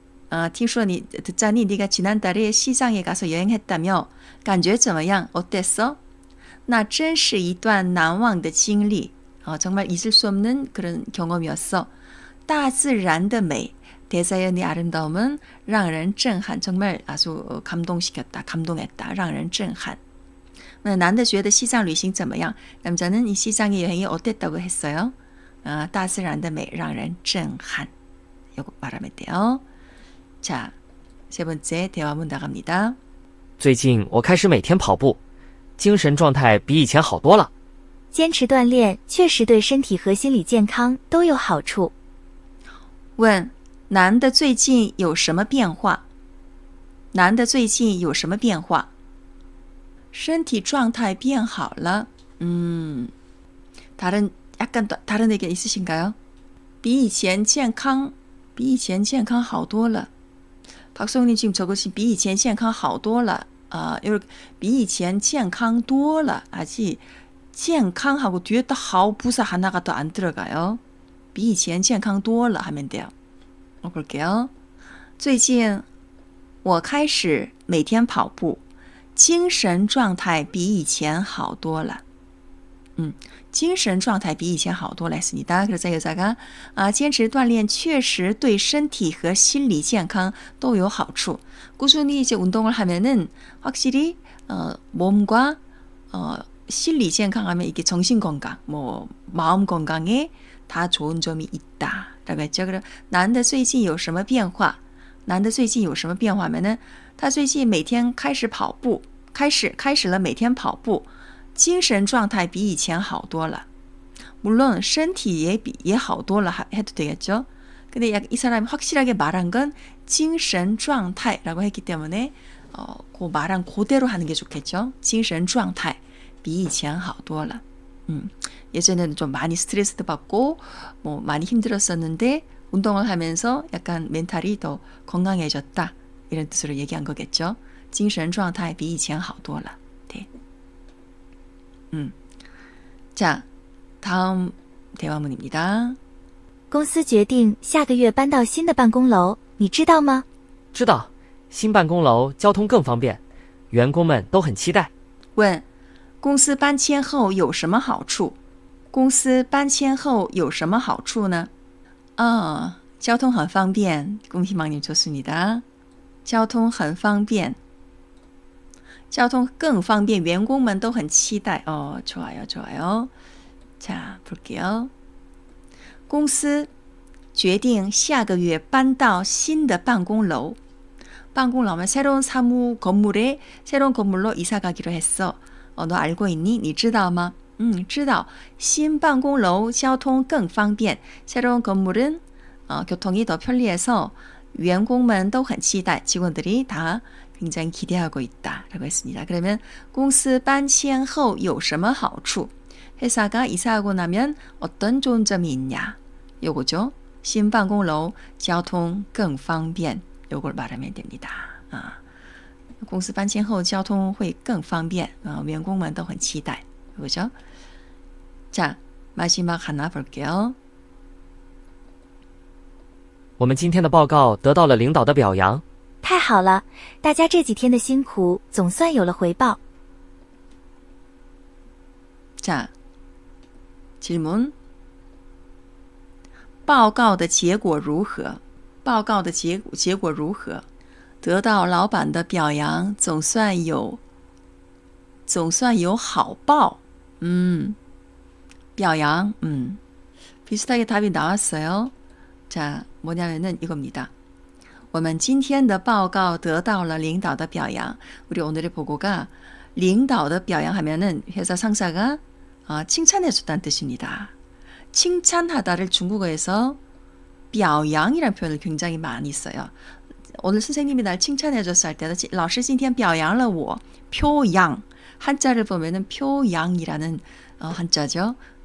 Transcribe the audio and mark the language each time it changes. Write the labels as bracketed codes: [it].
[ko] 듣자니 네가 지난달에 시장에 가서 여행했다며. [zh] 感觉怎么样? [ko] 어땠어? [zh] 那真是一段难忘的经历. [ko] 정말 잊을 수 없는 그런 경험이었어. [zh] 大自然的美, [ko] 대자연의 아름다움은 [zh] 让人震撼. [ko] 정말 아주 감동시켰다, 감동했다. [zh] 让人震撼. 男的觉得西藏旅行怎么样? [ko] 남자는 이 시장의 여행이 어땠다고 했어요? [zh] 大自然的美让人震撼. [ko] 이거 말하면 돼요. 자, 세 번째 대화문 나갑니다. [zh] 最近我开始每天跑步，精神状态比以前好多了。坚持锻炼确实对身体和心理健康都有好处。问男的最近有什么变化？男的最近有什么变化？身体状态变好了。 [ko] 약간 다른 의견 있으신가요? [zh] 比以前健康好多了。 [ko] 박성님 지금 적으신 [zh] 比以前健康好多了. [ko] 이렇게 [zh] 比以前健康多了. [ko] 아직 健康하고 뒤에 또 好 부사 하나가 더 안 들어가요. [zh] 比以前健康多了 [ko] 하면 돼요. 볼게요. [zh] 最近我开始每天跑步，精神状态比以前好多了。精神状态比以前好多了 [ko] 했습니다.그래서 여자가 [zh] 坚持锻炼确实对身体和心理健康都有好处. [ko] 꾸준히 이제 운동을 하면은 확실히 몸과心理健康하면 이게 정신 건강, 뭐 마음 건강에 다 좋은 점이 있다라고 했죠. [zh] 그럼 男的最近有什么变化?男的最近有什么变化 [ko] 하면은 [zh] 他最近每天开始跑步，开始了每天跑步。精神状态比以前好多了. [ko] 물론 [zh] 身体也好多了 [ko] 해도 되겠죠. 근데 이 사람이 확실하게 말한 건 精神状态라고 했기 때문에 그 말한 그대로 하는 게 좋겠죠. [zh] 精神状态比以前好多了. [ko] 예전에는 좀 많이 스트레스도 받고 뭐 많이 힘들었었는데 운동을 하면서 약간 멘탈이 더 건강해졌다. 이런 뜻으로 얘기한 거겠죠. [zh] 精神状态比以前好多了. [ko] 네. 자, 다음 대화문입니다. [zh] 公司决定下个月搬到新的办公楼，你知道吗？知道，新办公楼交通更方便，员工们都很期待。问，公司搬迁后有什么好处？公司搬迁后有什么好处呢？交通很方便。恭喜망님 [ko] 좋습니다. [zh] 交通很方便。交通更方便，员工们都很期待。 [ko] 좋아요, 좋아요. 자, 볼게요. [zh] 公司决定下个月搬到新的办公楼. [ko] 办公楼하면 새로운 사무 건물에 새로운 건물로 이사 가기로 했어. 너 알고 있니? [zh] 你知道吗?知道.新办公楼交通更方便. [ko] 새로운 건물은 교통이 더 편리해서 [zh] 员工们都很期待. [ko] 직원들이 다 굉장히 기대하고 있다라고 했습니다. 그러면 [zh] 公司搬迁后有什么好处? [ko] 회사가 이사하고 나면 어떤 좋은 점이 있냐? 요거죠. [zh] 新办公楼交通更方便. [ko] 요걸 말하면 됩니다. [zh] 公司搬迁后交通会更方便. 员工们都很期待. [ko] 요거죠. 자, 마지막 하나 볼게요. [zh] 我们今天的报告得到了领导的表扬。太好了，大家这几天的辛苦总算有了回报。 [ko] 자, 질문. [zh] 报告的结果如何？报告的结果如何？得到老板的表扬，总算有好报。表扬. [ko] 비슷하게 답이 나왔어요. 자, 뭐냐면은 이겁니다. [zh] 我们今天的报告得到了领导的表扬. [ko] 우리 오늘의 보고가 [zh] 领导的表扬 [ko] 하면은 회사 상사가 칭찬해 줬다는 뜻입니다. 칭찬하다를 중국어에서 表扬이라는 표현을 굉장히 많이 써요. 오늘 선생님이 날 칭찬해줬어 할 때도 [zh] 老师今天表扬了我 [ko] 표양 한자를 보면은 표양이라는 한자죠.